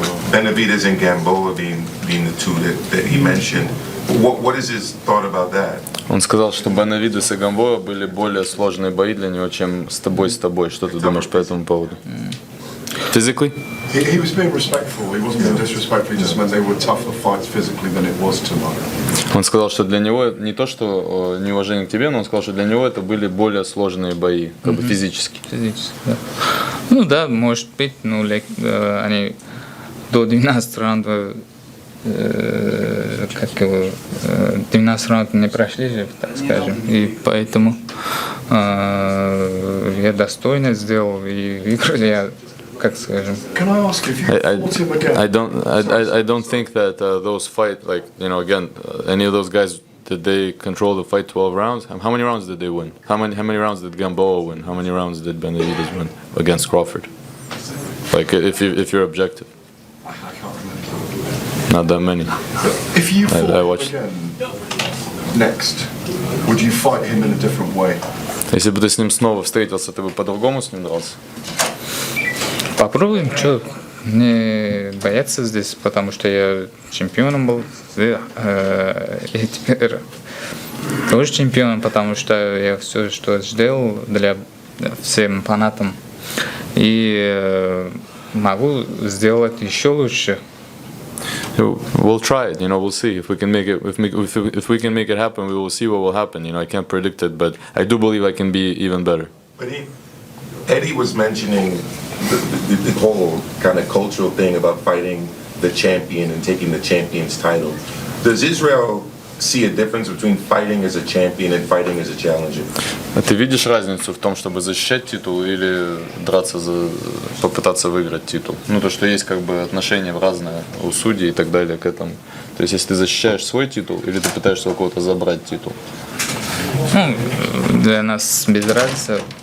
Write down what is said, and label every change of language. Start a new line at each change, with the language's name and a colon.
English: Benavidez and Gamboa being the two that he mentioned. What is his thought about that?
Russian: Он сказал, что Бенавидес и Гамбоа были более сложные бои для него, чем с тобой. Что ты думаешь по этому поводу?
English: Physically? He was being respectful. He wasn't being disrespectful. He just meant they were tougher fights physically than it was tonight.
Russian: Он сказал, что для него не то, что неуважение к тебе, но он сказал, что для него это были более сложные бои, как бы физически. Физически, да. Ну да, может быть, они до 12 раундов 12 раундов не прошли, так скажем, и поэтому я достойно сделал и выиграл я.
English: Can I ask if you fought him again? I don't think that those fight, again, any of those guys, did they control the fight 12 rounds? How many rounds did they win? How many rounds did Gamboa win? How many rounds did Benavidez win against Crawford? Like, if you're objective. I can't remember. Not that many. If you fought him again next, would you fight him in a different way?
Russian: Если бы ты с ним снова встретился, ты бы по-другому с ним дрался? Попробуем, что не бояться здесь, потому что я чемпионом был, и теперь тоже чемпион, потому что я все, что сделал для всем фанатам, и могу сделать еще лучше.
English: We'll try it, we'll see if we can make it. If we can make it happen, we will see what will happen. I can't predict it, but I do believe I can be even better. But Eddie was mentioning the whole kind of cultural thing about fighting the champion and taking the champion's title. Does Israil see a difference between fighting as a champion and fighting as a challenger?
Russian: А ты видишь разницу в том, чтобы защищать титул или драться попытаться выиграть титул? Ну, то, что есть как бы отношения разные у судей и так далее к этому. То есть, если ты защищаешь свой титул или ты пытаешься у кого-то забрать титул? Ну, для нас без разницы.